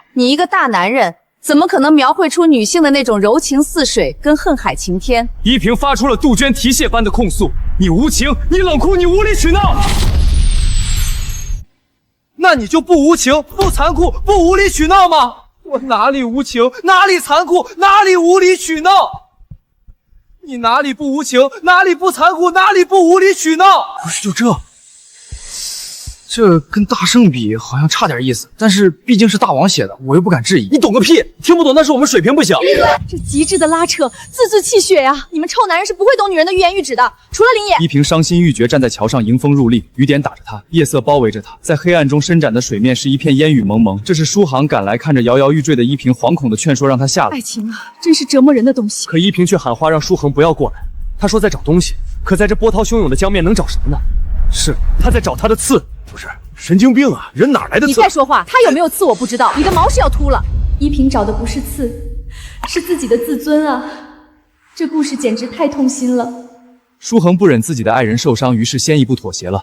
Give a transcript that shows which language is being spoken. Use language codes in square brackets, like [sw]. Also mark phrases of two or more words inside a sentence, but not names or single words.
[zh] 你一個大男人，怎麼可能描繪出女性的那種柔情似水跟恨海情天？依萍發出了杜鵑提洩般的控訴：你無情，你冷酷，你無理取鬧。那你就不無情、不殘酷、不無理取鬧嗎？我哪裡無情，哪裡殘酷，哪裡無理取鬧？你哪裡不無情，哪裡不殘酷，哪裡不無理取鬧？不是就這跟大聖比好像差點意思，但是畢竟是大王寫的，我又不敢質疑。你懂個屁，聽不懂那是我們水平不行。這極致的拉扯，字字泣血呀！你們臭男人是不會懂女人的欲言欲止的，除了林野。依萍傷心欲絕，站在橋上，迎風入笠，雨點打着她，夜色包圍着她，在黑暗中伸展的水面是一片煙雨濛濛。這時書航趕來，看着搖搖欲墜的依萍，惶恐的勸說讓她下來。愛情啊，真是折磨人的東西。可依萍卻喊話讓書航不要過來，他說在找東西，可在這波濤洶湧的江面能找什麼呢？是他在找他的刺。不是神經病啊！人哪來的刺？你再說話，他有沒有刺我不知道，你的毛是要禿了。依萍找的不是刺，是自己的自尊啊！這故事簡直太痛心了。書恆不忍自己的愛人受傷，於是先一步妥協了。